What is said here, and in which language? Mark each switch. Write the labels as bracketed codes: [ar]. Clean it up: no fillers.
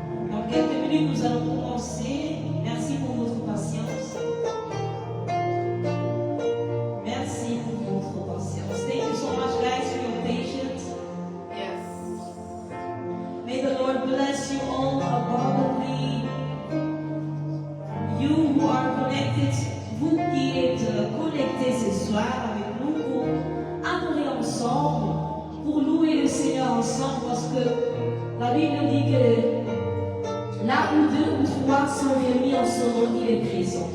[fr] Dans quelques minutes, nous allons commencer. Merci pour votre patience. Merci pour votre patience. [en] Thank you so much, guys, for your patience. Yes. May the Lord bless you all abundantly. You who are connected, [fr] vous qui êtes connectés ce soir avec nous pour adorer ensemble, pour louer le Seigneur ensemble, parce que la Bible dit que là où deux ou trois sont réunis en son nom, il est présent.